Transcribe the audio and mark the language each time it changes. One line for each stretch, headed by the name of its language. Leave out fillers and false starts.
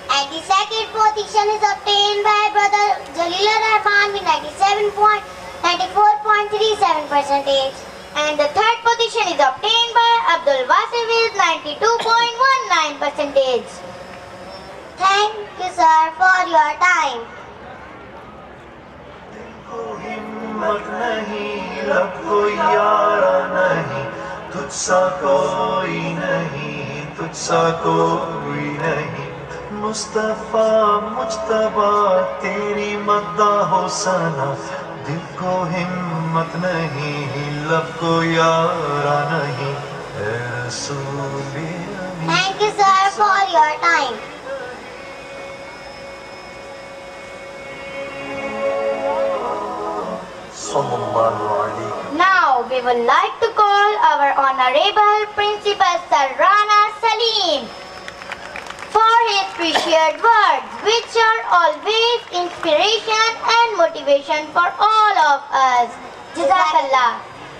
English: And the second position is obtained by brother Jalil Rahman with 94.37%. And the third position is obtained by Abdul Wasi with 92.19%. Thank you, sir, for your time.
Urdu: ہمت نہیں، لب کو یارا نہیں، تجھ سا کوئی نہیں، تجھ سا کوئی نہیں. مصطفیٰ مجتبیٰ تیری مداح و ثنا، دل کو ہمت نہیں، لب کو یارا نہیں. اے رسول امین.
English: Thank you, sir, for your time. Now we would like to call our Honorable Principal Sir Rana Salim for his precious words, which are always inspiration and motivation for all of us. Jazakallah.